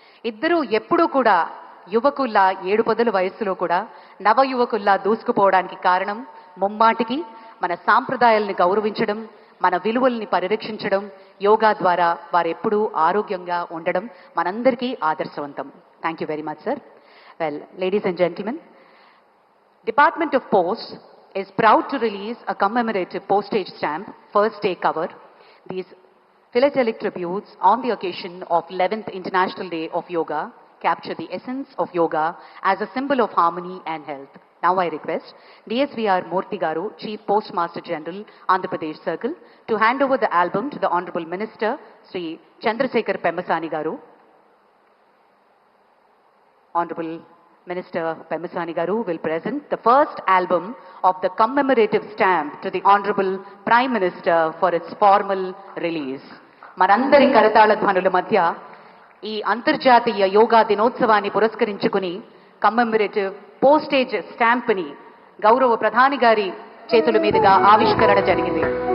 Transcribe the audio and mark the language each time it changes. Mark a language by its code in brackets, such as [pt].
[te] ఇద్దరూ ఎప్పుడూ కూడా యువకుల్లా 7 పదుల వయస్సులో కూడా నవయువకుల్లా దూసుకుపోవడానికి కారణం ముమ్మాటికి మన సాంప్రదాయాల్ని గౌరవించడం, మన విలువల్ని పరిరక్షించడం, యోగా ద్వారా వారెప్పుడూ ఆరోగ్యంగా ఉండడం మనందరికీ ఆదర్శవంతం. [en] Thank you very much sir. Well, ladies and gentlemen, Department of Posts is proud to release a commemorative postage stamp, first day cover. These philatelic tributes on the occasion of 11th International Day of Yoga capture the essence of yoga as a symbol of harmony and health. Now I request DSVR Murthy Garu, Chief Postmaster General, Andhra Pradesh Circle, to hand over the album to the Honorable Minister, Sri Chandrasekhar Pemmasani Garu. Honorable Minister Pemmasani Garu will present the first album of the commemorative stamp to the Honorable Prime Minister for its formal release. [te] మనందరి కరతాళ ధ్వనుల మధ్య ఈ అంతర్జాతీయ యోగా దినోత్సవాన్ని పురస్కరించుకుని కమ్మెమరేటివ్ postage stamp ని గౌరవ ప్రధాని గారి చేతుల మీదుగా ఆవిష్కరణ జరిగింది.